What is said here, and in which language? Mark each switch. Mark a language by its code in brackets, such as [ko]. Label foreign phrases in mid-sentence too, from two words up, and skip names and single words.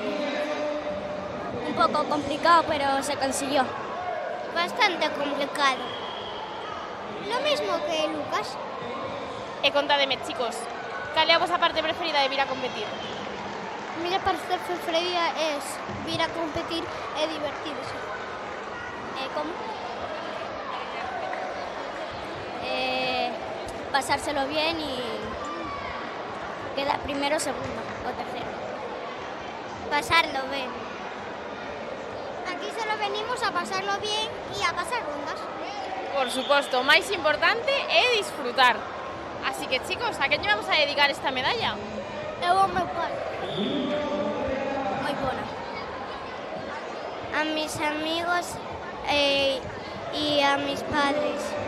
[gl] Un pouco [es] complicado, pero se consiguió. Bastante complicado. Lo mismo que Lucas. [gl] E contádeme, chicos, cal é a vosa parte preferida de vir a competir? A miña parte preferida é vir a competir e divertirse. Como? [es] Pasárselo bien y quedar primero, segundo o tercero. Pasarlo bien. Aquí solo venimos a pasarlo bien y a pasar rondas. [gl] Por suposto, o máis importante é disfrutar. Así que, chicos, a quen lle vamos a dedicar esta medalla? Eu ao meu pai. Moi bona. [es] A mis amigos e a mis padres.